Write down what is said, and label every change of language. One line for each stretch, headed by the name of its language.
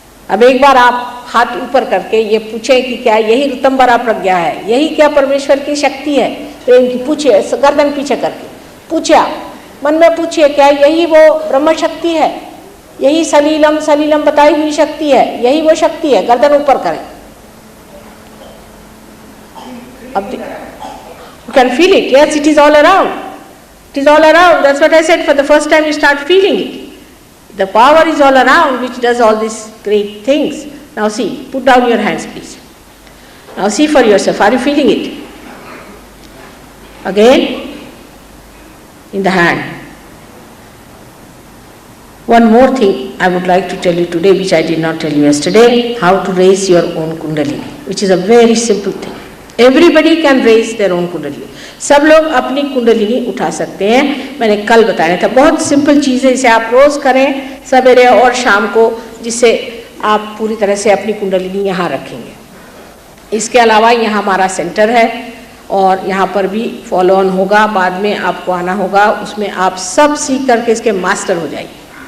Hindi: अब एक बार आप हाथ ऊपर करके ये पूछे कि क्या यही ऋतंबरा प्रज्ञा है, यही क्या परमेश्वर की शक्ति है प्रेम की? पूछिए, गर्दन पीछे करके पूछिए, मन में पूछिए, क्या यही वो ब्रह्म शक्ति है, यही सलीलम सलीलम बताई हुई शक्ति है, यही वो शक्ति है? गर्दन ऊपर करें।
English: अब you can feel it. Yes, it is all around. It is all around. That's what I said. For the first time, you start feeling it. The power is all around, which does all these great things. Now see, put down your hands, please. Now see for yourself. Are you feeling it? Again, in the hand. One more thing I would like to tell you today, which I did not tell you yesterday, how to raise your own Kundalini, which is a very simple thing. Everybody can raise their own Kundalini.
Hindi: सब लोग अपनी कुंडलिनी उठा सकते हैं। मैंने कल बताया था, बहुत सिंपल चीज़ है, इसे आप रोज़ करें सवेरे और शाम को, जिससे आप पूरी तरह से अपनी कुंडलिनी यहाँ रखेंगे। इसके अलावा यहाँ हमारा सेंटर है और यहाँ पर भी फॉलो ऑन होगा, बाद में आपको आना होगा, उसमें आप सब सीख करके इसके मास्टर हो जाएंगे।